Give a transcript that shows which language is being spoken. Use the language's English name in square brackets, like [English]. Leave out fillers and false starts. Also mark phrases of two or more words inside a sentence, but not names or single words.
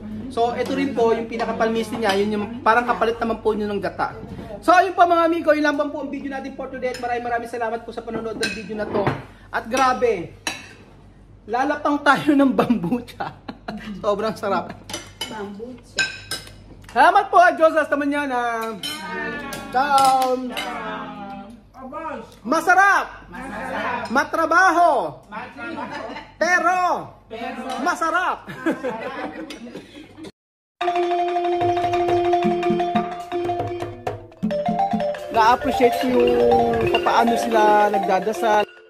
[Filipino] So, ito rin po yung pinakapalmisti niya. Yun yung parang kapalit naman po yun ng gata. So, ayun po mga amigo. Yun lang po ang video natin [English] for today. [Filipino] At maraming salamat po sa panonood ng video na to. At grabe, lalapang tayo ng bambucha. Sobrang sarap. Bambucha. Salamat po. Diyos, [Spanish] hasta mañana. Ciao. [Filipino] Masarap. Matrabaho. Pero masarap. Na-appreciate ko yung paano sila nagdadasal.